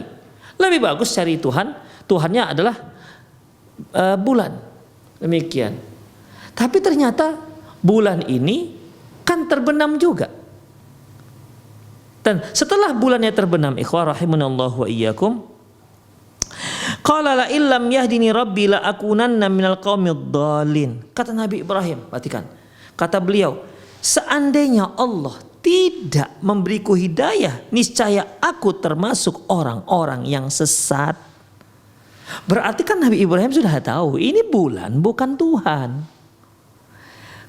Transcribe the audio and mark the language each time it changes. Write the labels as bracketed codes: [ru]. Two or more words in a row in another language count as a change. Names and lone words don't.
[id] Lebih bagus cari Tuhan. Tuhannya adalah bulan. Demikian. Tapi ternyata bulan ini kan terbenam juga. Dan setelah bulannya terbenam, [ar] إخوة رحمنا الله وإياكم، قال لئن لم يهدني ربي لأكونن من القوم الضالين. [id] Kata Nabi Ibrahim, perhatikan. Kata beliau, seandainya Allah tidak memberiku hidayah, niscaya aku termasuk orang-orang yang sesat. Berarti kan Nabi Ibrahim sudah tahu ini bulan bukan Tuhan.